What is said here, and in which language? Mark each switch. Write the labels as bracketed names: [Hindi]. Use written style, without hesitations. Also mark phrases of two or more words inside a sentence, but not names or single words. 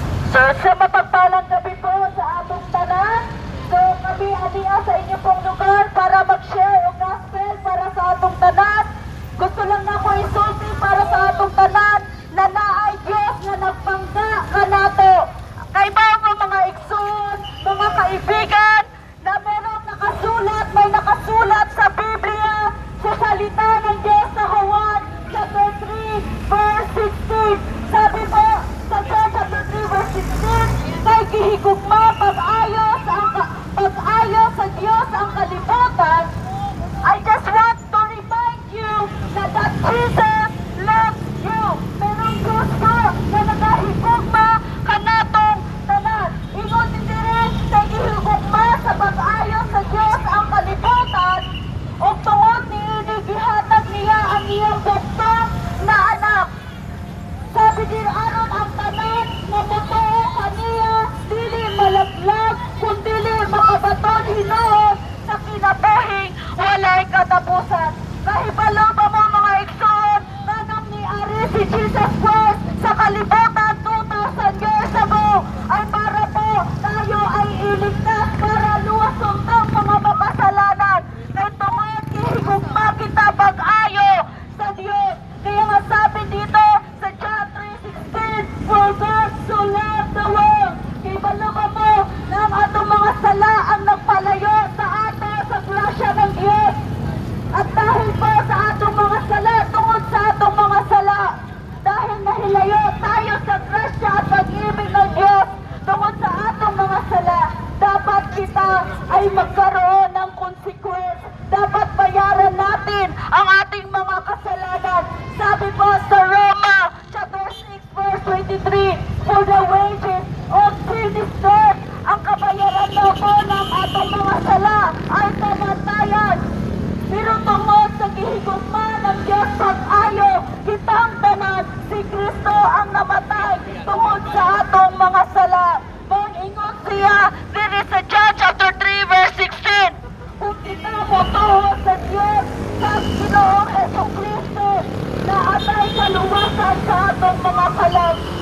[Cebuano] So, [Filipino] sa mapagpalang gabi po [Cebuano] sa atong tanan, so kami adiya sa inyo pong lugar para mag-share o gospel para sa atong tanan. Gusto lang na ko isulti para sa atong tanan na naay Diyos na nagpangga kanato. Kay mga igsoon, [Filipino] mga kaibigan, na meron nakasulat, may nakasulat sa Biblia, sa salita ng Diyos sa Juan, chapter 3, verse 16. Sabi po, [Cebuano] sa John chapter 3, verse 16, kay gihigugma pag-ayos sa Diyos ang kalibutan. [English] I just want to remind you that Jesus loves you. [Filipino] Merong Diyos po [Cebuano] na nagahigugma kanatong tanan. Ingon din rin kay gihigugma sa pag-ayos sa Diyos ang kalibutan. O tungod ni gihatag niya ang iyang bugtong na anak. [Filipino] Sabi din [Cebuano] aron ang tanan na totoo kaniya dili malaglag kung dili makabaton hinoon sa kinabuhing walay katapusan. Kahibalo ba mo mga igsoon nanang niari si Jesus Christ sa kalibutan 2,000 [English] years ago [Filipino] ay para po tayo ay iligtas [Cebuano] para luwasong ang mga makasalanan. Kay tungod gihigugma kita pag-ayo sa Diyos. [Filipino] Kaya nga sabi dito sa John 3:16, [English] for God so loved the world. [Cebuano] Kay balaba mo na ang atong mga sala ang nagpalayo sa ato sa grasya ng Diyos. [Filipino] At dahil po [Cebuano] sa atong mga sala, tungod sa atong mga sala, [Filipino] dahil nahilayo tayo sa grasya at pag-ibig ng Diyos, [Cebuano] tungod sa atong mga sala, [Filipino] dapat kita ay magkaroon ng consequence. Dapat bayaran natin ang ating mga kasalanan. Sabi po sa Roma, chapter 6, verse 23, [English] for the wages of sin is death. [Filipino] Ang kabayaran daw po ng [Cebuano] atong mga sala [Filipino] ay kamatayan. [Cebuano] Pero tungod sa gihigugma ng Diyos pag-ayo, kitang tanan, si Kristo ang namatay tungod sa atong mga sala. Mag-ingon siya, diri sa John chapter 3, verse 16. Kung kita motoho sa Diyos, sa Ginoong Jesucristo, na atay kaluwasan sa atong mga kalag.